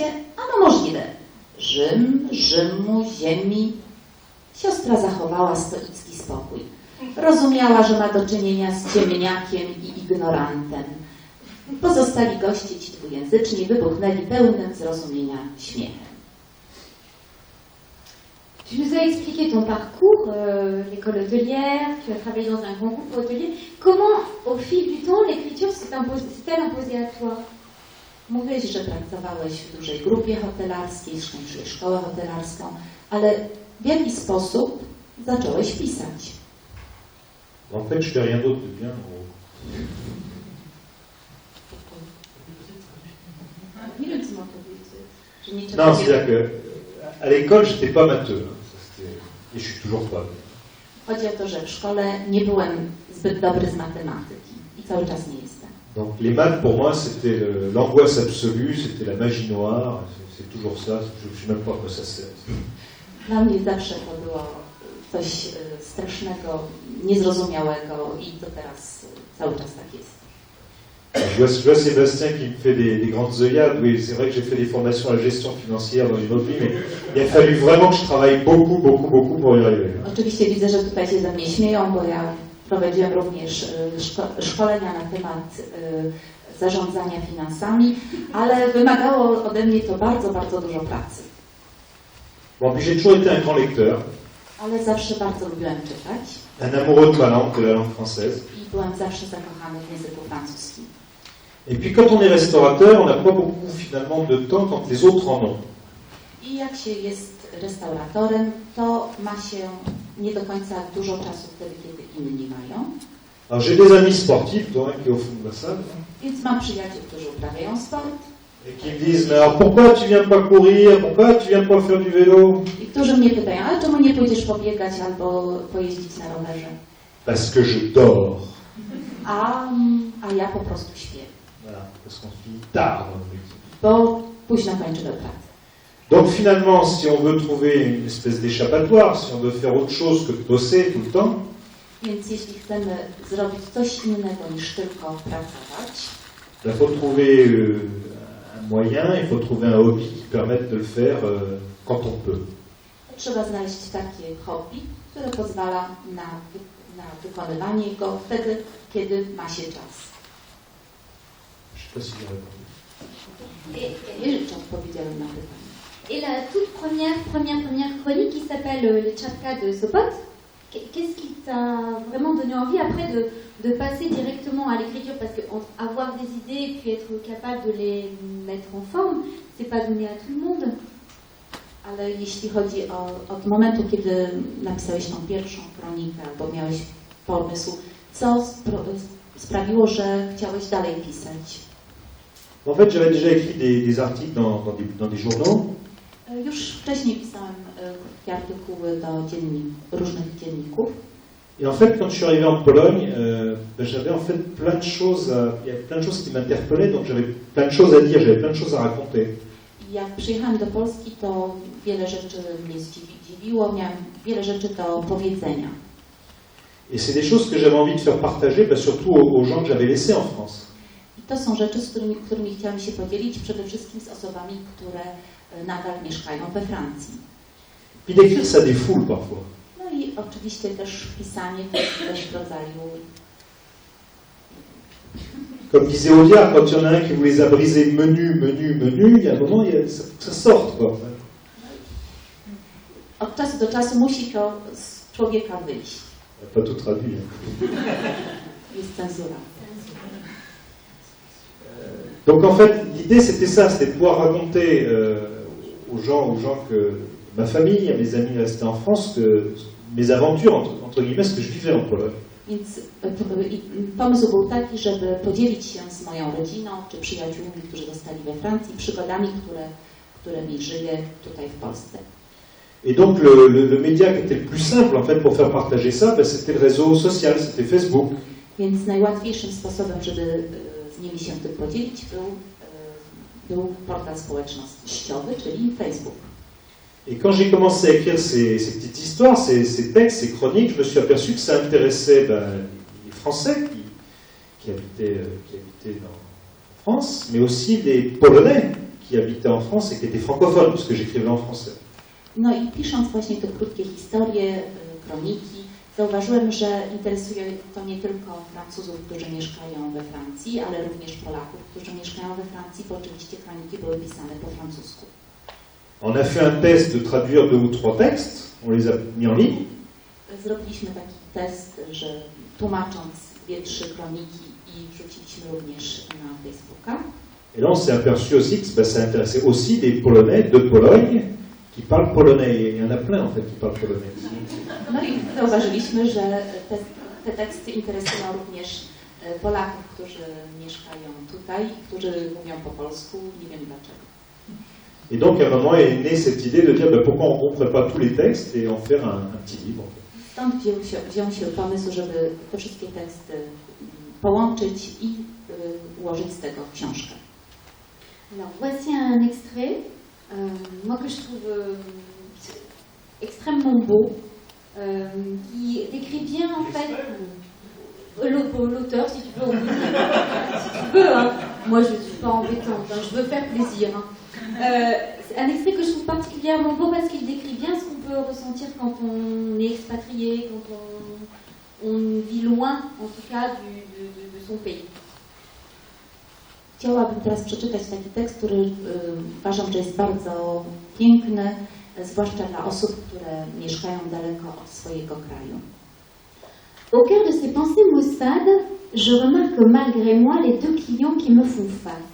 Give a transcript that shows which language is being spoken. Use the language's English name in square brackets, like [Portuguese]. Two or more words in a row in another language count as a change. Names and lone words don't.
[Polish] Ano możliwe. Rzym, Rzymu, ziemi. Siostra zachowała stoicki spokój. Rozumiała, że ma do czynienia z ciemniakiem i ignorantem. Pozostali goście, ci dwujęzyczni, wybuchnęli pełnym zrozumienia śmiechem. [French] Tu nous as expliqué ton parcours, l'école hôtelière, tu as travaillé dans un grand groupe hôtelier. Comment, au fil du temps, l'écriture s'est-elle imposée à toi? [Polish] Mówiłeś, że pracowałeś w dużej grupie hotelarskiej, skończyłeś szkołę hotelarską, ale w jaki sposób zacząłeś pisać? [French] En fait, je fais rien d'autre de bien. [Polish] Nie wiem, co mam powiedzieć. Że niczego [French] Non, [Polish] nie- [French] c'est-à-dire que à l'école, j'étais pas matheux. Et je suis toujours pas. [Polish] Chodzi o to, że w szkole nie byłem zbyt dobry z matematyki i cały czas nie jestem. [French] Donc les maths, pour moi, c'était l'angoisse absolue, c'était la magie noire. C'est toujours ça. Je ne sais même pas à quoi ça sert. [Polish] Dla mnie zawsze to było coś strasznego, niezrozumiałego i to teraz cały czas tak jest. [French] Je vois Sébastien qui me fait des grandes œillades. Oui, c'est vrai que j'ai fait des formations à la gestion financière dans une autre vie, mais il a fallu vraiment que je travaille beaucoup pour y arriver. [Polish] Oczywiście widzę, że tutaj się ze mnie śmieją, bo ja prowadziłem również szkolenia na temat zarządzania finansami, ale wymagało ode mnie to bardzo dużo pracy. [French] Bon, puis j'ai toujours été un grand lecteur, [Polish] Ale zawsze bardzo lubiłem czytać [French] un amoureux de ma langue, de la langue française. [Polish] i byłem zawsze zakochany w języku francuskim. [French] Et puis quand on est restaurateur, on n'a pas beaucoup finalement de temps quand les autres en ont. [Polish] I jak się jest restauratorem, to ma się nie do końca dużo czasu wtedy, kiedy inni mają. [French] Alors j'ai des amis sportifs, dont un qui est au fond de la salle, [Polish] Więc mam przyjaciół, którzy uprawiają sport [French] et qui me disent, mais alors pourquoi tu viens pas courir, pourquoi tu viens pas faire du vélo? [Polish] i którzy mnie pytają, ale czemu nie pójdziesz pobiegać albo pojeździć na rowerze? [French] Parce que je dors. [Polish] A ja po prostu śpię, [French] Voilà, parce qu'on finit tard dans le métier. [Polish] bo późno kończę do pracy. [French] Donc finalement, si on veut trouver une espèce d'échappatoire, si on veut faire autre chose que de bosser tout le temps, [Polish] Więc jeśli chcemy zrobić coś innego niż tylko pracować, [French] il faut trouver un moyen, il faut trouver un hobby qui permette de le faire quand on peut. [Polish] to trzeba znaleźć takie hobby, które pozwala na wykonywanie go wtedy, kiedy ma się czas. [French] Je sais pas si j'ai répondu. [Polish] Nie wiem, czy odpowiedziałem na pytanie. [French] Et la toute première chronique qui s'appelle Les Tchapkas de Sopot, qu'est-ce qui t'a vraiment donné envie après de passer directement à l'écriture? Parce que avoir des idées et puis être capable de les mettre en forme, c'est pas donné à tout le monde. [Polish] Ale jeśli chodzi od momentu, kiedy napisałeś tą pierwszą kronikę, albo miałeś pomysł, co sprawiło, że chciałeś dalej pisać? [French] En fait, j'avais déjà écrit des articles dans des journaux. [Polish] Już wcześniej pisałem krótkie artykuły do różnych dzienników. [French] Et en fait, quand je suis arrivé en Pologne, j'avais en fait plein de choses, il y avait plein de choses qui m'interpellaient, donc j'avais plein de choses à dire, j'avais plein de choses à raconter. [Polish] Jak przyjechałem do Polski, to wiele rzeczy mnie zdziwiło, miałem wiele rzeczy do powiedzenia. [French] Et c'est des choses que j'avais envie de faire partager, surtout aux gens que j'avais laissés en France. [Polish] I to są rzeczy, z którymi chciałem się podzielić, przede wszystkim z osobami, które nadal mieszkają we Francji. [French] Puis d'écrire, ça défoule parfois. [Polish] No i oczywiście też pisanie to jest też w rodzaju... [French] Comme disait Audiard, quand il y en a un qui vous les a brisés menu, il y a un moment, ça sorte, quoi. [Polish] Od czasu do czasu musi to z człowieka wyjść. [French] Pas tout traduit. [Polish] Jest cenzura. [French] Donc en fait, l'idée c'était ça, c'était de pouvoir raconter aux gens que ma famille, à mes amis restés en France, que mes aventures, entre guillemets, ce que je vivais en Pologne. [Polish] Więc pomysł był taki, żeby podzielić się z moją rodziną czy przyjaciółmi, którzy zostali we Francji, przygodami, którymi żyję tutaj w Polsce. [French] Et donc le média qui était le plus simple en fait pour faire partager ça, c'était le réseau social, c'était Facebook. [Polish] Więc najłatwiejszym sposobem, żeby z nimi się tym podzielić, był portal społecznościowy, czyli Facebook. [French] Et quand j'ai commencé à écrire ces petites histoires, ces textes, ces chroniques, je me suis aperçu que ça intéressait les Français qui habitaient en France, mais aussi les Polonais qui habitaient en France et qui étaient francophones, puisque j'écrivais en français. [Polish] No i pisząc właśnie te krótkie historie, kroniki, zauważyłem, że interesuje to nie tylko Francuzów, którzy mieszkają we Francji, ale również Polaków, którzy mieszkają we Francji, bo oczywiście kroniki były pisane po francusku. [French] On a fait un test de traduire 2 ou 3 textes, on les a mis en ligne. [Polish] Zrobiliśmy taki test, że tłumacząc 2-3 kroniki i wrzuciliśmy również na Facebooka. [French] Et là, on s'est aperçu aussi que ça intéressait aussi des Polonais de Pologne qui parlent polonais. Et il y en a plein, en fait, qui parlent polonais. [Polish] No i zauważyliśmy, że te teksty interesują również Polaków, którzy mieszkają tutaj i którzy mówią po polsku, nie wiem dlaczego. [French] Et donc, à un moment, est née cette idée de dire pourquoi on ne ferait pas tous les textes et en faire un petit livre. En fait. [Polish] Stąd wziął się pomysł, żeby te wszystkie teksty połączyć i ułożyć z tego książkę. [French] Alors, voici un extrait, moi que je trouve extrêmement beau, qui décrit bien en fait l'auteur, si tu veux, si tu veux, hein. Moi je ne suis pas embêtante, hein. Je veux faire plaisir. Hein. C'est un extrait que je trouve particulièrement beau parce qu'il décrit bien ce qu'on peut ressentir quand on est expatrié, quand on vit loin, en tout cas, de son pays. [Polish] Chciałabym teraz przeczytać taki tekst, który uważam, że jest bardzo piękny, zwłaszcza dla osób, które mieszkają daleko od swojego kraju. [French] Au cœur de ces pensées maussades, je remarque malgré moi les 2 clients qui me font face.